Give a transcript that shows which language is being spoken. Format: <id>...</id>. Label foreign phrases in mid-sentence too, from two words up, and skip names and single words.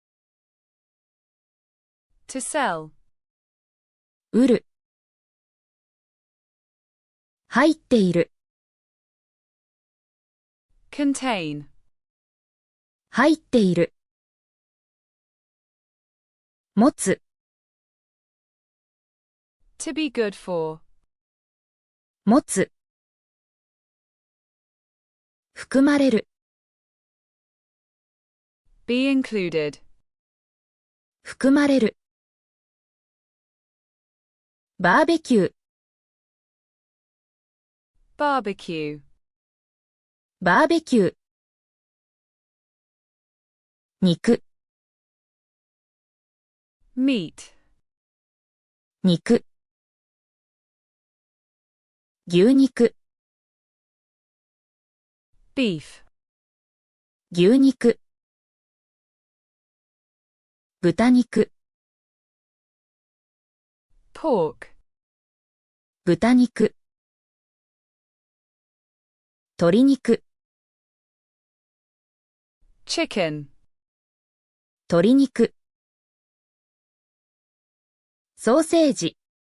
<en>To sell.</en> <ja>売る。入っている。</ja> <en>Contain.</en> <ja>入っている。持つ。</ja> <en>To be good for.</en> <ja>持つ。含まれる。</ja> <en>Be included.</en> <ja>含まれる。バーベキュー。</ja> <en>Barbecue.</en> <ja>バーベキュー。肉。</ja> <en>Meat.</en> <ja>肉。牛肉。</ja> <en>Beef.</en> <ja>牛肉。豚肉。</ja> <en>Pork.</en> <ja>豚肉。鶏肉。</ja> <en>Chicken.</en> <ja>鶏肉。ソーセージ。</ja>